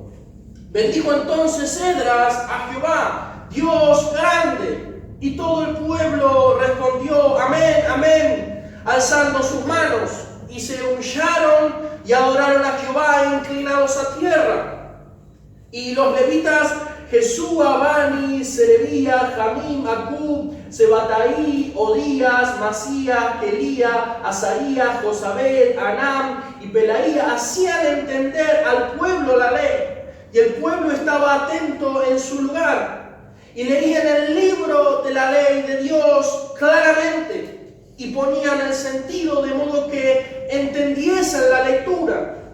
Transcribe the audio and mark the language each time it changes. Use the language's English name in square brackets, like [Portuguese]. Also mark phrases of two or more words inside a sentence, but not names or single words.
[Spanish] Bendijo entonces Esdras a Jehová, Dios grande. Y todo el pueblo respondió, amén, amén, alzando sus manos. Y se humillaron y adoraron a Jehová inclinados a tierra. Y los levitas, Jesúa, Bani, Serebía, Jamim, Acub, Sebataí, Odías, Masía, Elía, Azaría, Josabed, Anam y Pelaía hacían entender al pueblo la ley, y el pueblo estaba atento en su lugar, y leían el libro de la ley de Dios claramente, y ponían el sentido de modo que entendiesen la lectura.